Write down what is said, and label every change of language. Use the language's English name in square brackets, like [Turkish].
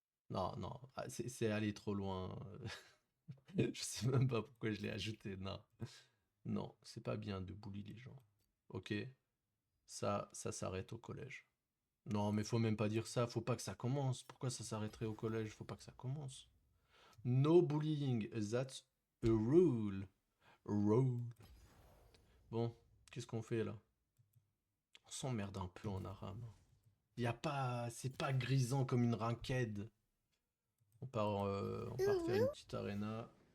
[French] Non, non, ah, c'est aller trop loin. Je sais même pas pourquoi je l'ai ajouté. Non, non, c'est pas bien de bully les gens. Ok, ça s'arrête au collège. Non, mais faut même pas dire ça. Faut pas que ça commence. Pourquoi ça s'arrêterait au collège? Faut pas que ça commence. [English] No bullying, that's a rule. Rule. [French] Bon, qu'est-ce qu'on fait là? On s'emmerde un peu en arabe. Y a pas, c'est pas grisant comme une ranked. On part faire une petite arena.